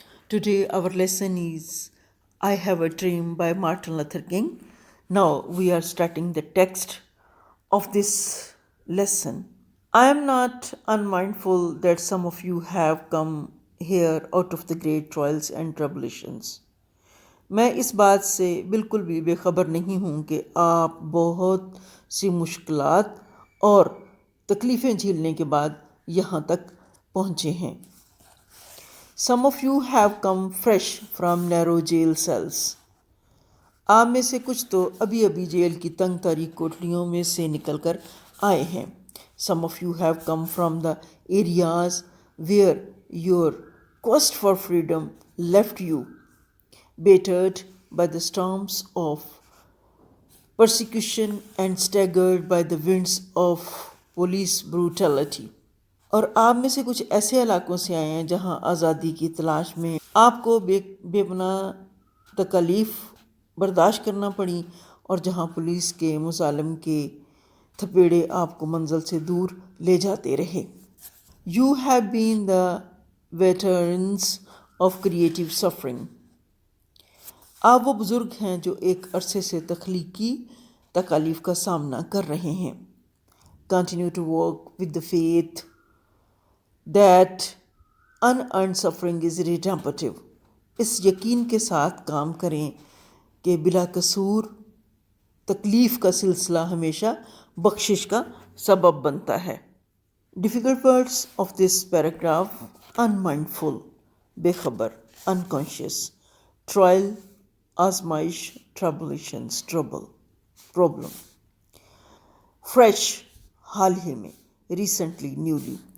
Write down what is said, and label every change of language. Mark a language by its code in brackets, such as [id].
[en] Today our lesson is I Have a Dream by Martin Luther King. Now we are starting the text of this lesson. I am not unmindful that some of you have come here out of the great trials and tribulations. [ur] میں اس بات سے بالکل بھی بے خبر نہیں ہوں کہ آپ بہت سی مشکلات اور تکلیفیں جھیلنے کے بعد یہاں تک پہنچے ہیں. [en] Some of you have come fresh from narrow jail cells. [ur] آپ میں سے کچھ تو ابھی ابھی جیل کی تنگ تاریک کوٹلیوں میں سے نکل کر آئے ہیں. [en] Some of you have come from the areas where your quest for freedom left you battered by the storms of persecution and staggered by the winds of police brutality. [ur] اور آپ میں سے کچھ ایسے علاقوں سے آئے ہیں جہاں آزادی کی تلاش میں آپ کو بے پناہ تکالیف برداشت کرنا پڑی اور جہاں پولیس کے مظالم کے تھپیڑے آپ کو منزل سے دور لے جاتے رہے. [en] You have been the veterans of creative suffering. [ur] آپ وہ بزرگ ہیں جو ایک عرصے سے تخلیقی تکالیف کا سامنا کر رہے ہیں. [en] Continue to work with the faith that unearned suffering is redemptive. [ur] اس یقین کے ساتھ کام کریں کہ بلا قصور تکلیف کا سلسلہ ہمیشہ بخشش کا سبب بنتا ہے. [en] Difficult words of this paragraph: unmindful, [ur] بے خبر, [en] unconscious, trial, آزمائش, tribulations, trouble, problem. Fresh, [ur] حال ہی میں, [en] recently, newly.